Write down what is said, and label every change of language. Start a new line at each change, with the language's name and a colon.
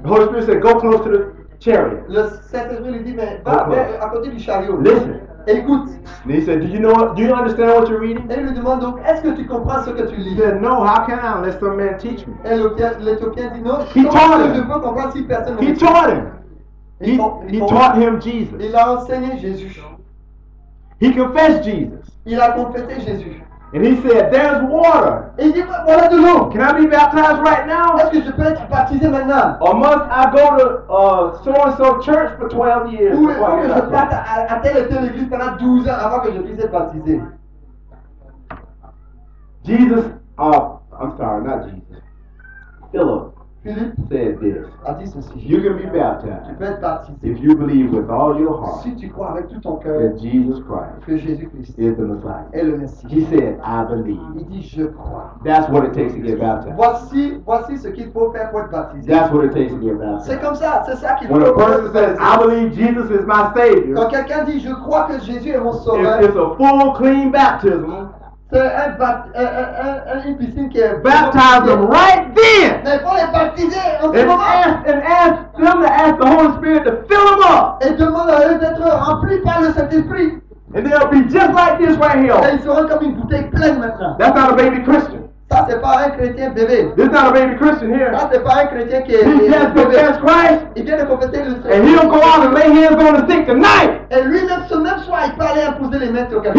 English: The Holy Spirit said, go close to the chariot.
French: Le Saint-Esprit lui dit, mais va à côté du chariot.
English: Listen.
French: Écoute.
English: And he said, do you understand what you're reading?
French: Et il lui demande donc, est-ce que tu comprends ce que tu
English: He
French: lis?
English: said, no, how can I unless some man teach me?
French: Et l'Éthiopien dit, non,
English: He
French: comment
English: taught
French: est-ce que
English: him.
French: je peux comprendre si personne ne
English: He
French: me dit?
English: taught him. He taught him Jesus.
French: Il a enseigné Jésus.
English: He confessed Jesus.
French: Il a confessé Jésus.
English: And he said, there's water.
French: Et il dit, voilà de l'eau.
English: Can I be baptized right now?
French: Est-ce que je peux être baptisé maintenant?
English: Or must I go to so-and-so church for 12 years?
French: Ou il
English: before
French: faut
English: I
French: que
English: get
French: je
English: baptized?
French: parte à telle et telle église pendant 12 ans avant que je puisse être baptisé?
English: Jesus, I'm sorry, not Jesus. Philip
French: Philippe
English: said this.
French: a dit ceci.
English: You can be
French: Tu
English: baptized
French: peux être baptisé
English: if you believe with all your heart
French: si tu crois avec tout ton cœur
English: that Jesus Christ
French: que Jésus-Christ
English: is the Messiah.
French: est le Messie.
English: He said, I believe.
French: Il dit, je crois.
English: That's what it takes to get baptized.
French: Voici ce qu'il faut faire pour être baptisé.
English: That's what it takes to get
French: C'est
English: baptized.
French: comme ça, c'est ça qu'il faut
English: When a
French: faire pour
English: person
French: être
English: says, I
French: baptisé.
English: believe Jesus is my Savior,
French: Quand quelqu'un dit, je crois que Jésus est mon sauveur,
English: it's a full, clean baptism.
French: c'est une piscine qui est
English: Baptize them right then.
French: Mais il faut les baptiser en ce
English: And
French: moment.
English: ask them to ask the Holy Spirit to fill them up.
French: Et demande à eux d'être remplis par le Saint-Esprit.
English: And they'll be just like this right
French: Et
English: here.
French: ils seront comme une bouteille pleine maintenant.
English: That's not a baby Christian.
French: Ça, c'est pas un chrétien bébé.
English: This is not a baby Christian here.
French: Ça, c'est pas un chrétien qui est
English: He just
French: bébé.
English: confessed Christ,
French: Il vient de confesser le
English: and he'll go out and lay hands on the sick tonight.
French: Et lui-même, ce même soir, il peut aller imposer les mains sur quelqu'un.